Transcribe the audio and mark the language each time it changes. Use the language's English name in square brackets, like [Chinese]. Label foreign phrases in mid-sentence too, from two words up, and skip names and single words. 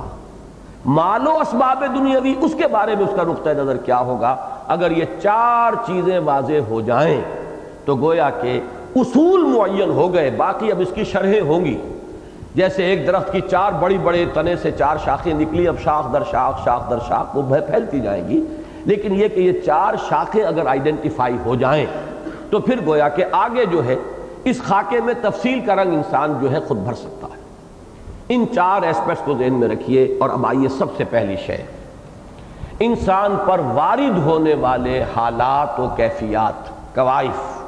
[Urdu] مال و اسباب دنیاوی، اس کے بارے میں اس کا نقطہ نظر کیا ہوگا. اگر یہ چار چیزیں واضح ہو جائیں تو گویا کہ اصول معین ہو گئے. باقی اب اس کی شرحیں ہوں گی. جیسے ایک درخت کی چار بڑی بڑے تنے سے چار شاخیں نکلی، اب شاخ در شاخ، شاخ در شاخ وہ پھیلتی جائیں گی. لیکن یہ کہ یہ چار شاخیں اگر آئیڈینٹیفائی ہو جائیں تو پھر گویا کہ آگے جو ہے اس خاکے میں تفصیل کا رنگ انسان جو ہے خود بھر سکتا ہے. ان چار ایسپیکٹس کو ذہن میں رکھیے. اور اب آئیے سب سے پہلی شے، انسان پر وارد ہونے والے حالات و کیفیات، کوائف.